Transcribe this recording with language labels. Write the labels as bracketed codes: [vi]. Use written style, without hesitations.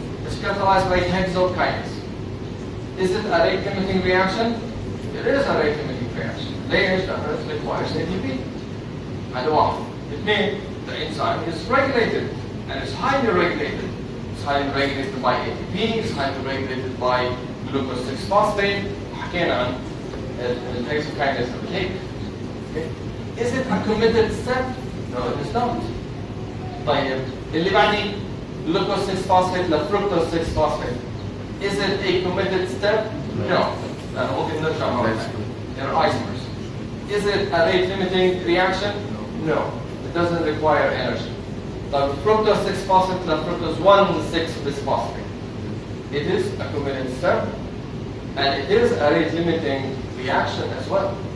[en] It's catalyzed by hexokinase. Is it a rate limiting reaction? It is a rate limiting reaction. [ar] ليش؟ لأنه [en] it requires ATP. [ar] هذا واحد. اثنين, [en] the enzyme is regulated and it's highly regulated. It's highly regulated by ATP, it's highly regulated by glucose 6-phosphate. [ar] حكينا عن [en] الهexokinase uptake. Is it a committed step? No, it is not. [ar] طيب اللي بعدي glucose 6-phosphate لفructose 6-phosphate. [en] Is it a committed step? No. [ar] لأنه ممكن نرجع مرة ثانية. [en] They're isomers. Is it a rate limiting reaction? No. It doesn't require energy. [ar] طيب fructose 6-phosphate لفructose 1,6-bisphosphate. [en] It is a committed step and it is a rate limiting reaction as well.